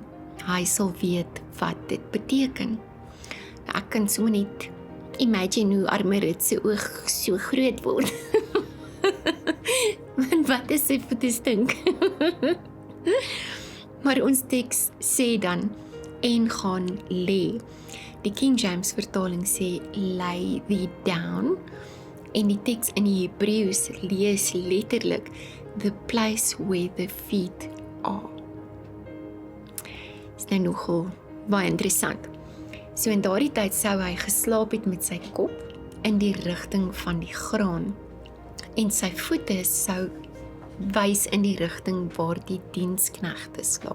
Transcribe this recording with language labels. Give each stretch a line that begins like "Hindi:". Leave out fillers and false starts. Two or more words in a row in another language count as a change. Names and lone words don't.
Afrikaans: Hy sal weet wat dit beteken. Nou, ek kan so net imagine hoe arme Rut se oog so groot word. Want wat is sy voete stink? Maar ons teks sê dan, en gaan lê. Die King James vertaling sê,
English: lay thee down,
Afrikaans: en die teks in die Hebreëus lees letterlik,
English: the place where the feet are.
Afrikaans: Is nou nogal baie interessant. So in daardie tyd sou hy geslaap het met sy kop in die rigting van die graan, en sy voete sou wys in die rigting waar die diensknegte slaap.